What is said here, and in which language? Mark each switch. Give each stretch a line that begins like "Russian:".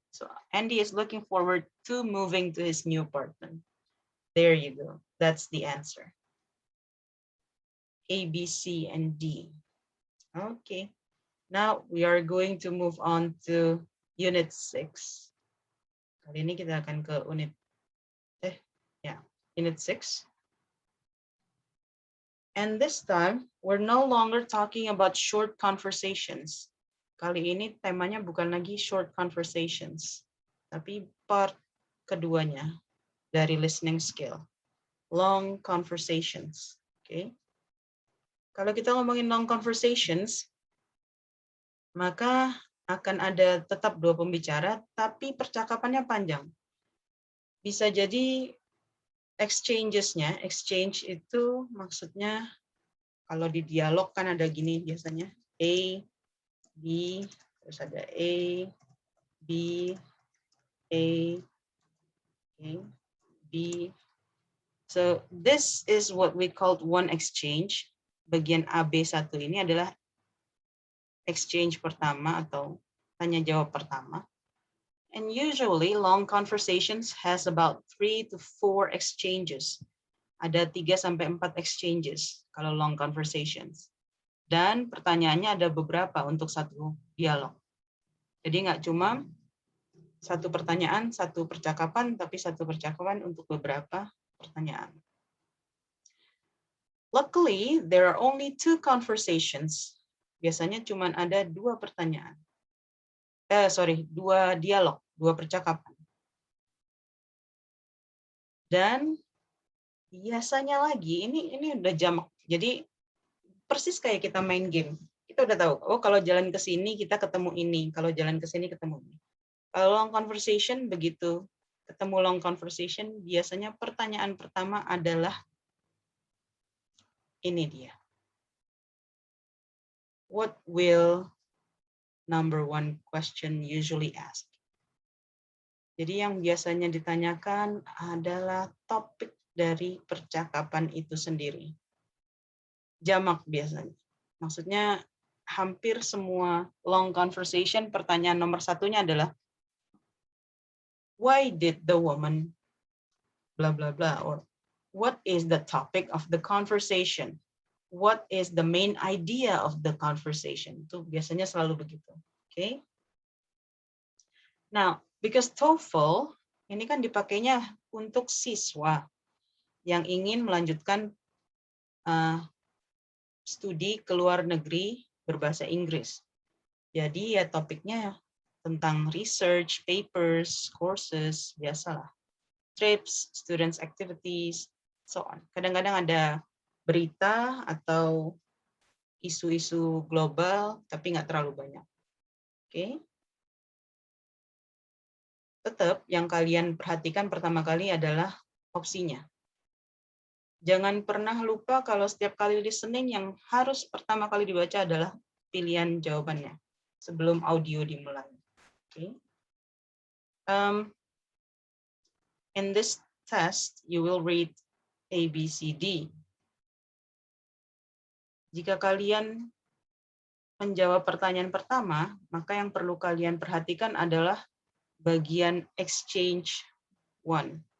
English: So Andy is looking forward to moving to his new apartment. There you go. That's the answer. A, B, C, and D. Okay. Now we are going to move on to Unit 6.
Indonesian: Kali ini kita akan ke Unit 6.
English: And this time, we're no longer talking about short conversations.
Indonesian: Kali ini temanya bukan lagi short conversations, tapi part keduanya dari listening skill, long conversations. Okay. Kalau kita ngomongin long conversations, maka akan ada tetap 2 pembicara, tapi percakapannya panjang. Bisa jadi exchange itu maksudnya kalau di dialog kan ada gini biasanya A, B, terus ada A, B, A, okay, B.
English: So this is what we called one exchange.
Indonesian: Bagian AB1 ini adalah exchange pertama atau tanya jawab pertama.
English: And usually long conversations has about 3 to 4 exchanges.
Indonesian: Ada 3 sampai 4 exchanges kalau long conversations. Dan pertanyaannya ada beberapa untuk satu dialog. Jadi nggak cuma satu pertanyaan, satu percakapan, tapi satu percakapan untuk beberapa pertanyaan.
English: Luckily, there are only 2 conversations.
Indonesian: Biasanya cuma ada 2 pertanyaan. 2 dialog, 2 percakapan. Dan biasanya lagi, ini udah jamak. Jadi persis kayak kita main game. Kita udah tahu, oh kalau jalan ke sini kita ketemu ini, kalau jalan ke sini ketemu ini. Kalau long conversation begitu ketemu long conversation, biasanya pertanyaan pertama adalah ini dia.
English: What will number 1 question usually ask?
Indonesian: Jadi yang biasanya ditanyakan adalah topik dari percakapan itu sendiri. Jamak biasanya. Maksudnya hampir semua long conversation pertanyaan nomor 1-nya adalah
English: why did the woman blah blah blah, or what is the topic of the conversation? What is the main idea of the conversation?
Indonesian: Itu biasanya selalu begitu. Okay?
English: Now, because
Indonesian: TOEFL ini kan dipakainya untuk siswa yang ingin melanjutkan studi ke luar negeri berbahasa Inggris. Jadi ya topiknya tentang research, papers, courses, biasalah.
English: Trips, students activities, so on.
Indonesian: Kadang-kadang ada berita atau isu-isu global, tapi nggak terlalu banyak. Oke. Tetap yang kalian perhatikan pertama kali adalah opsinya. Jangan pernah lupa kalau setiap kali listening yang harus pertama kali dibaca adalah pilihan jawabannya sebelum audio dimulai. Okay.
English: In this test, you will read A, B, C, D.
Indonesian: Jika kalian menjawab pertanyaan pertama, maka yang perlu kalian perhatikan adalah bagian exchange 1.